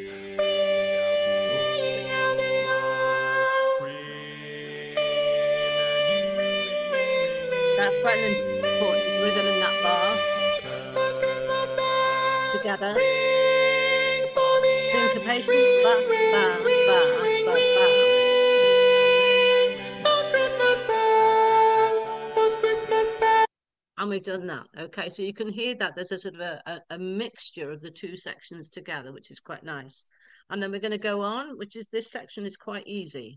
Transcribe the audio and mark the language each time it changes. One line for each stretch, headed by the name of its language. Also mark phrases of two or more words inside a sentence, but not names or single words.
English: That's quite an important rhythm in that bar. Together. Syncopation. Ba, ba, ba, ba, ba. And we've done that. Okay, so you can hear that there's a sort of a mixture of the two sections together, which is quite nice. And then we're going to go on, which is this section is quite easy.